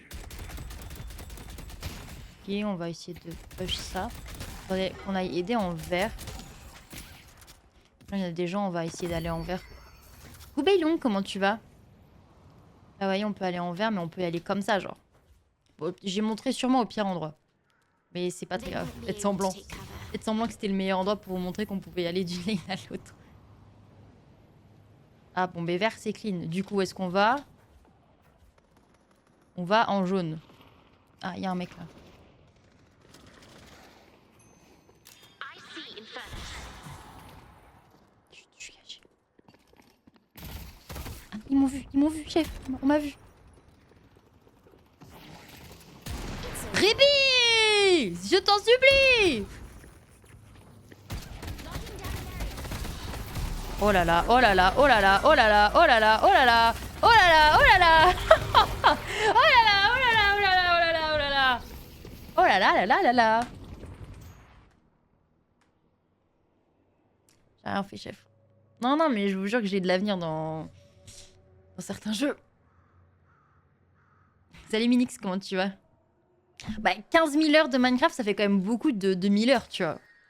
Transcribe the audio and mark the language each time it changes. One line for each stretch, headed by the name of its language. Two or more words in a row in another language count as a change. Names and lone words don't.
French: Ok, on va essayer de push ça. Faudrait qu'on aille aider en vert. Là, il y a des gens, on va essayer d'aller en vert. Goubailon, comment tu vas? Ah ouais, on peut aller en vert, mais on peut y aller comme ça, genre. Bon, j'ai montré sûrement au pire endroit. Mais c'est pas très
English: They
French: grave.
English: won't be
French: Faites
English: able to
French: semblant.
English: take cover.
French: Faites semblant que c'était le meilleur endroit pour vous montrer qu'on pouvait y aller d'une lane à l'autre. Ah bon, mais vert c'est clean. Du coup, où est-ce qu'on va? On va en jaune. Ah, il y a un mec là.
English: I see Infernus.
French: Chut, je suis caché. Ah, ils m'ont vu, chef. On m'a vu. Ribi! Je t'en supplie! Oh là là, oh là là, oh là là, oh là là, oh là là, oh là là, oh là là, oh là là, oh là là, oh là là, oh là là, oh là là, oh là là, oh là là, là là là là. J'ai rien fait, chef. Non, non, mais je vous jure que j'ai de l'avenir dans certains jeux. Salut Minix, comment tu vas? Bah, 15 000 heures de Minecraft, ça fait quand même beaucoup de 1000 heures, tu vois.